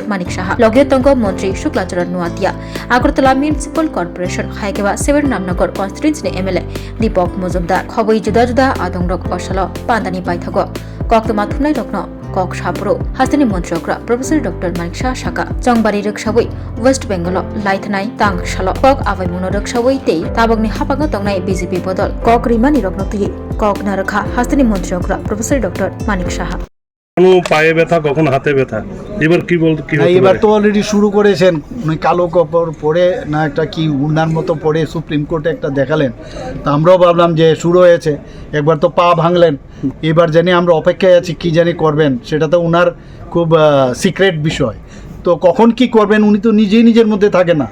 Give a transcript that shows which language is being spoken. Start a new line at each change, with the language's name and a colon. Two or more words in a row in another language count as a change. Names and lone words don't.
Kok Borok: Manik Shaha, Logyotongo Montri, Shuklacharan Nuatia, Agartala Municipal Corporation, Haikeva, Sever Namnagor, Constituency MLA, Deepak Muzumdar, Hoboi Juda Juda, Adongrok Oshalo, Pandani Paithago, Koktomathunai Rokno, Kok Shapro, Hastani Montreokra, Professor Dr. Manik Shah Shaka, Jongbari Rukshawi, West Bengal, Laithanai, Tang Shalo, Kok Avai Mono Rukshawi Te, Tabagni Hapaga Tongnai BJP Bodol, Kok Rimani Roknoti, Kok Narakha, Hastani Montreokra, Professor Dr. Manik Shah.
Bangla: পায়ে ব্যথা কখন হাতে ব্যথা এবার কি বলতে কি হতে এবার পারে? তো অলরেডি শুরু করেছেন উনি কালো কাপড় পরে না একটা কি উন্নার মতো পরে সুপ্রিম কোর্টে একটা দেখালেন তো আমরাও ভাবলাম যে শুরু হয়েছে একবার তো পা ভাঙলেন এবার জানি আমরা অপেক্ষায় আছি কি জানি করবেন সেটা তো উনার খুব সিক্রেট বিষয় তো কখন কি করবেন উনি তো নিজেই নিজের মধ্যে থাকে না